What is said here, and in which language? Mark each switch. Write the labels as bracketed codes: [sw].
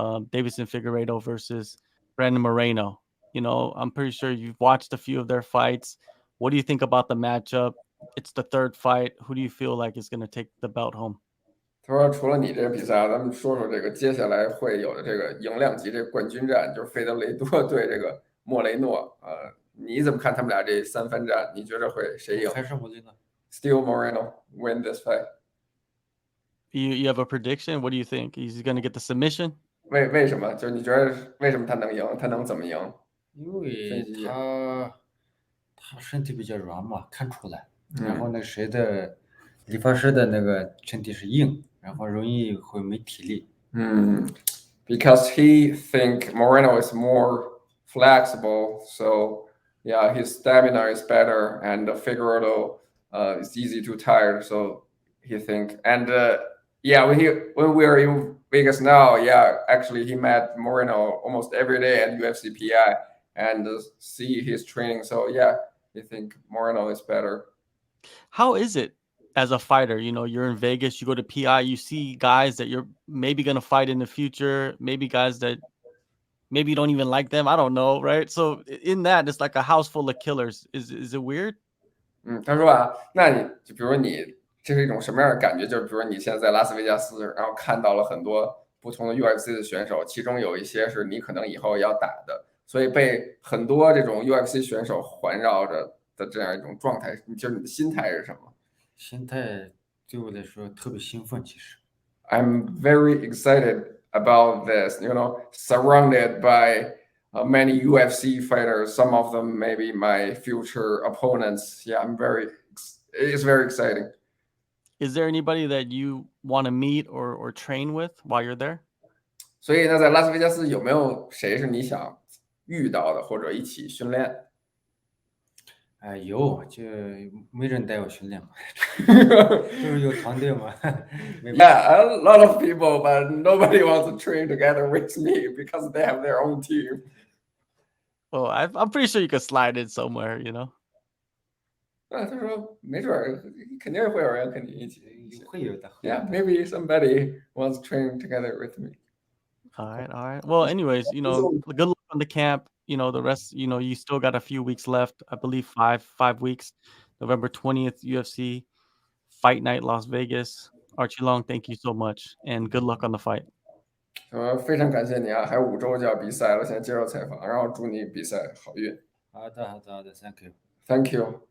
[en] Davidson Figueiredo versus Brandon Moreno. I'm pretty sure you've watched a few of their fights. What do you think about the matchup? It's the third fight. Who do you feel like is going to take the belt home? [zh] 他说，除了你这个比赛，咱们说说这个接下来会有的这个赢量级这个冠军战，就是费德雷多对这个莫雷诺。你怎么看他们俩这3番战？你觉得会谁赢？还是莫雷诺。 [en] Still Moreno win this fight. You have a prediction? What do you think? He's going to get the submission? [zh] 为什么？就是你觉得为什么他能赢？他能怎么赢？因为他身体比较软嘛，看出来。然后那谁的理发师的那个身体是硬，然后容易会没体力。 [en] because he think Moreno is more flexible. So yeah, his stamina is better, and Figueroa is easy to tire. So he think, and yeah, when we are in Vegas now, yeah, actually he met Moreno almost every day at UFC PI and see his training. So yeah, he think Moreno is better. How is it as a fighter? You know, you're in Vegas, you go to PI, you see guys that you're maybe gonna fight in the future, maybe guys that maybe you don't even like them. I don't know, right? So in that, it's like a house full of killers. Is it weird? [zh] 他说啊，那你就比如你这是一种什么样的感觉？就是比如你现在在拉斯维加斯，然后看到了很多不同的 UFC 的选手，其中有一些是你可能以后要打的，所以被很多这种 UFC 选手环绕着的这样一种状态，就是你的心态是什么？心态对我来说特别兴奋，其实。 [en] I'm very excited about this. Surrounded by many UFC fighters. Some of them maybe my future opponents. Yeah, it's very exciting. Is there anybody that you want to meet or train with while you're there? [zh] 所以呢，在拉斯维加斯有没有谁是你想遇到的，或者一起训练？有，就没人带我训练嘛，就是有团队嘛，没办法。 [en] Yeah, a lot of people, but nobody wants to train together with me because they have their own team. Oh, I'm pretty sure you could slide in somewhere, you know? [zh] 他说没准儿肯定会有人跟你一起。会有的。 [en] Yeah, maybe somebody wants to train together with me. All right. Well, anyways, you know, good luck on the camp. You know, the rest, you know, you still got a few weeks left. I believe five weeks. November 20th, UFC Fight Night, Las Vegas. Aoirqileng, thank you so much, and good luck on the fight. [zh] 非常感谢你啊，还有5周就要比赛了，现在接受采访，然后祝你比赛好运。好的， [en] Thank you。